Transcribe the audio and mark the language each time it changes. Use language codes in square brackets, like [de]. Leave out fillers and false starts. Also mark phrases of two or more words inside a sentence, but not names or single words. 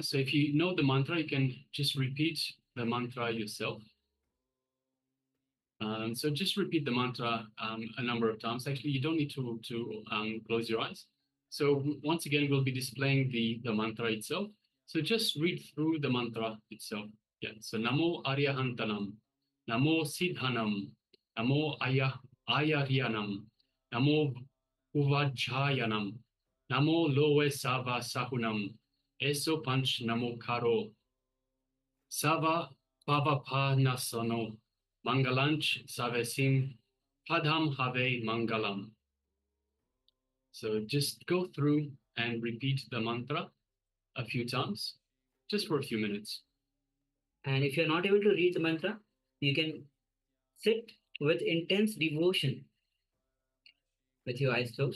[en] So if you know the mantra, you can just repeat the mantra yourself. So just repeat the mantra a number of times. Actually, you don't need to close your eyes. So once again, we'll be displaying the mantra itself. So just read through the mantra itself. Yeah. [pra] So णमो अरिहंताणं, णमो सिद्धाणं, णमो आयरियाणं, णमो उवज्झायाणं, णमो लोए सव्व साहूणं, एसो पंच णमो कारो, सव्व पावप्पणासणो, मंगलाणं च सव्वेसिं, पढमं हवइ मंगलं. [en] So just go through and repeat the mantra a few times, just for a few minutes. And if you're not able to read the mantra, you can sit with intense devotion with your eyes closed.